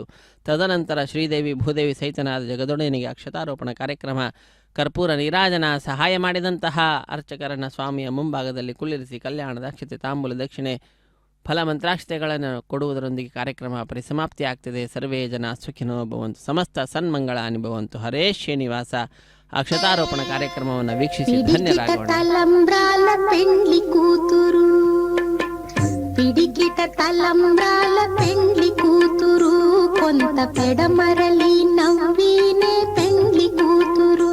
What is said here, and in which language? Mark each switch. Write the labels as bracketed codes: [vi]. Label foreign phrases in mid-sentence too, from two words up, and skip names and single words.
[kn] ತದನಂತರ ಶ್ರೀದೇವಿ ಭೂದೇವಿ ಸಹಿತನಾದ ಜಗದೊಡೆಯನಿಗೆ ಅಕ್ಷತಾರೋಪಣ ಕಾರ್ಯಕ್ರಮ, ಕರ್ಪೂರ ನೀರಾಜನ ಸಹಾಯ ಮಾಡಿದಂತಹ ಅರ್ಚಕರನ್ನು ಸ್ವಾಮಿಯ ಮುಂಭಾಗದಲ್ಲಿ ಕುಳ್ಳಿರಿಸಿ ಕಲ್ಯಾಣದ ಅಕ್ಷತೆ, ತಾಂಬೂಲ, ದಕ್ಷಿಣೆ, ಫಲ ಮಂತ್ರಾಕ್ಷತೆಗಳನ್ನು ಕೊಡುವುದರೊಂದಿಗೆ ಕಾರ್ಯಕ್ರಮ ಪರಿಸಮಾಪ್ತಿ ಆಗ್ತದೆ. [sa] ಸರ್ವೇ ಜನ ಸುಖಿನೋ ಭವಂತು, ಸಮಸ್ತ ಸನ್ಮಂಗಳಾನಿ ಭವಂತು. ಹರೇ ಶ್ರೀನಿವಾಸ. [kn] ಅಕ್ಷತಾರೋಪಣ ಕಾರ್ಯಕ್ರಮವನ್ನು ವೀಕ್ಷಿಸಿ ಧನ್ಯರಾಗೋಣ. [te] తలంబ్రాల పెండ్లి కూతురు, పిడికిట తలంబ్రాల పెండ్లి కూతురు, కొంత పెడమరలి నవ్వినే పెండ్లి కూతురు.